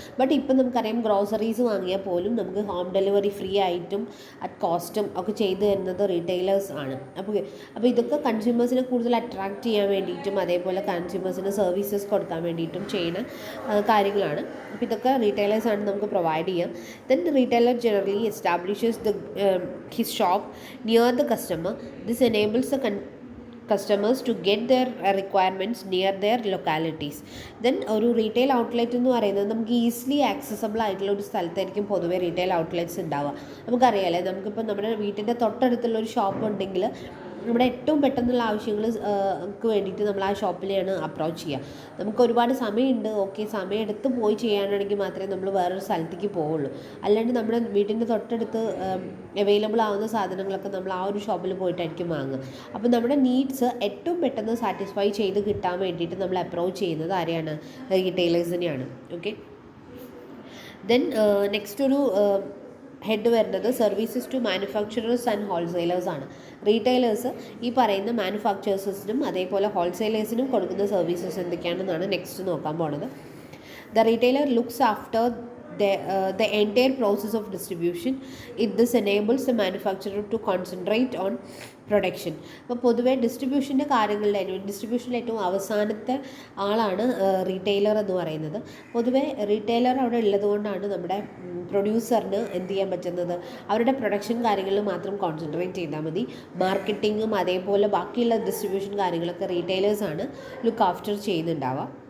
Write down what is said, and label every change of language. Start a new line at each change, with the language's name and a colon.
Malayalam: But ഇപ്പം നമുക്കറിയാം groceries വാങ്ങിയാൽ പോലും നമുക്ക് ഹോം ഡെലിവറി ഫ്രീ ആയിട്ടും അറ്റ് കോസ്റ്റും ഒക്കെ ചെയ്തു തരുന്നത് റീറ്റെയിലേഴ്സ് ആണ്. അപ്പോൾ ഇതൊക്കെ കൺസ്യൂമേഴ്സിനെ കൂടുതൽ അട്രാക്റ്റ് ചെയ്യാൻ വേണ്ടിയിട്ടും അതേപോലെ കൺസ്യൂമേഴ്സിന് സർവീസസ് കൊടുക്കാൻ വേണ്ടിയിട്ടും ചെയ്യുന്ന കാര്യങ്ങളാണ്. അപ്പോൾ ഇതൊക്കെ റീറ്റെയിലേഴ്സാണ് നമുക്ക് പ്രൊവൈഡ് ചെയ്യുക.
English: Then retailer generally establishes his shop near the customer. This enables the customers to get their requirements near their localities.
Malayalam: Then ഒരു റീറ്റെയിൽ ഔട്ട്ലെറ്റ് എന്ന് പറയുന്നത് നമുക്ക് ഈസിലി ആക്സസബിൾ ആയിട്ടുള്ള ഒരു സ്ഥലത്തായിരിക്കും പൊതുവേ റീറ്റെയിൽ ഔട്ട്ലെറ്റ്സ് ഉണ്ടാവുക. നമുക്കറിയാമല്ലേ, നമുക്കിപ്പോൾ നമ്മുടെ വീട്ടിൻ്റെ തൊട്ടടുത്തുള്ള ഒരു ഷോപ്പ് ഉണ്ടെങ്കിൽ നമ്മുടെ ഏറ്റവും പെട്ടെന്നുള്ള ആവശ്യങ്ങൾക്ക് വേണ്ടിയിട്ട് നമ്മൾ ആ ഷോപ്പിലെയാണ് അപ്രോച്ച് ചെയ്യുക. നമുക്ക് ഒരുപാട് സമയമുണ്ട്, ഓക്കെ, സമയം എടുത്ത് പോയി ചെയ്യാനാണെങ്കിൽ മാത്രമേ നമ്മൾ വേറൊരു സ്ഥലത്തേക്ക് പോവുള്ളൂ. അല്ലാണ്ട് നമ്മുടെ വീട്ടിൻ്റെ തൊട്ടടുത്ത് അവൈലബിൾ ആവുന്ന സാധനങ്ങളൊക്കെ നമ്മൾ ആ ഒരു ഷോപ്പിൽ പോയിട്ടായിരിക്കും വാങ്ങുക. അപ്പോൾ നമ്മുടെ നീഡ്സ് ഏറ്റവും പെട്ടെന്ന് സാറ്റിസ്ഫൈ ചെയ്ത് കിട്ടാൻ വേണ്ടിയിട്ട് നമ്മൾ അപ്രോച്ച് ചെയ്യുന്നത് ആരെയാണ്? റീറ്റെയിലേഴ്സിനെയാണ്. ഓക്കെ, ദെൻ നെക്സ്റ്റ് ഒരു ഹെഡ് വരുന്നത്
English: services to manufacturers and wholesalers
Malayalam: ആണ്. റീറ്റെയിലേഴ്സ് ഈ പറയുന്ന മാനുഫാക്ചറേഴ്സിനും അതേപോലെ ഹോൾസെയിലേഴ്സിനും കൊടുക്കുന്ന സർവീസസ് എന്തൊക്കെയാണെന്നാണ് നെക്സ്റ്റ് നോക്കാൻ പോണത്.
English: The retailer looks after the entire process of distribution. This enables the manufacturer to concentrate on production.
Malayalam: അപ്പോൾ പൊതുവേ ഡിസ്ട്രിബ്യൂഷൻ്റെ കാര്യങ്ങളിലായിരുന്നു, ഡിസ്ട്രിബ്യൂഷനിൽ ഏറ്റവും അവസാനത്തെ ആളാണ് റീറ്റെയിലർ എന്ന് പറയുന്നത്. പൊതുവേ റീറ്റെയിലർ അവിടെ ഉള്ളത് കൊണ്ടാണ് നമ്മുടെ പ്രൊഡ്യൂസറിന് എന്ത് ചെയ്യാൻ പറ്റുന്നത്, അവരുടെ പ്രൊഡക്ഷൻ കാര്യങ്ങളിൽ മാത്രം കോൺസെൻട്രേറ്റ് ചെയ്താൽ മതി. മാർക്കറ്റിങ്ങും അതേപോലെ ബാക്കിയുള്ള ഡിസ്ട്രിബ്യൂഷൻ കാര്യങ്ങളൊക്കെ റീറ്റെയിലേഴ്സാണ് ലുക്ക് ആഫ്റ്റർ ചെയ്യുന്നുണ്ടാവുക.